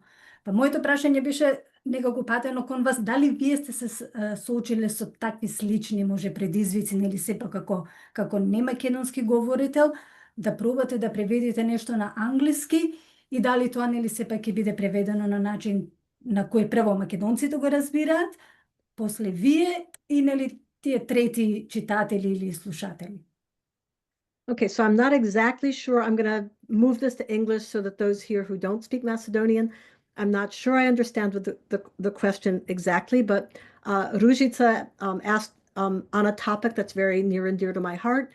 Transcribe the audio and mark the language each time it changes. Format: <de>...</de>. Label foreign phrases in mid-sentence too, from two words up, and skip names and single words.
<mk>Па моето прашање беше некако патено кон вас, дали вие сте се соочиле со такви слични може предизвици, нели сепак како немакедонски говорител, да пробате да преведете нешто на англиски и дали тоа нели сепак ќе биде преведено на начин на кој прво македонците го разбираат, после вие и нели тие трети читатели или слушатели.</mk> <en>Okay, so I'm not exactly sure. I'm going to move this to English so that those here who don't speak Macedonian, I'm not sure I understand what the question exactly, but Ružica asked on a topic that's very near and dear to my heart.</en>